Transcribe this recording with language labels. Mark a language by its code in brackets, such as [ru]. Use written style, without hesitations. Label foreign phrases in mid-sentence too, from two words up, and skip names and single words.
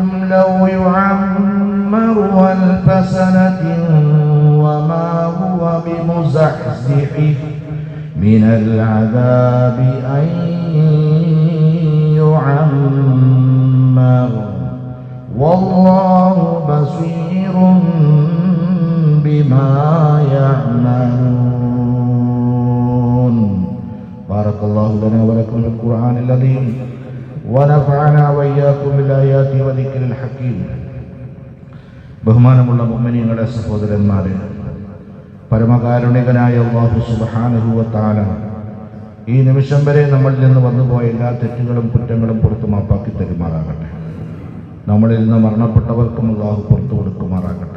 [ar] لو يعمر 1000 سنة وما هو بمزحزحه من العذاب أن يعمر والله بصير بما يعملون. بارك الله لنا ولكم في القرآن العظيم ونفعنا وإياكم بالآيات وذكر الحكيم. [ml] ബഹുമാനമുള്ള മുഅ്മിനീങ്ങളെ, സഹോദരന്മാരെ, പരമകാരുണികനായ അല്ലാഹു [ar] سبحانه وتعالى [ml] ഈ നിമിഷം വരെ നമ്മളിൽ നിന്ന് വന്നുപോയ എല്ലാ തെറ്റുകളും കുറ്റങ്ങളും പുറത്തു മാപ്പാക്കി തരുമാറാകട്ടെ. നമ്മളിൽ നിന്ന് മരണപ്പെട്ടവർക്കും അല്ലാഹു പുറത്തു കൊടുക്കുമാറാകട്ടെ.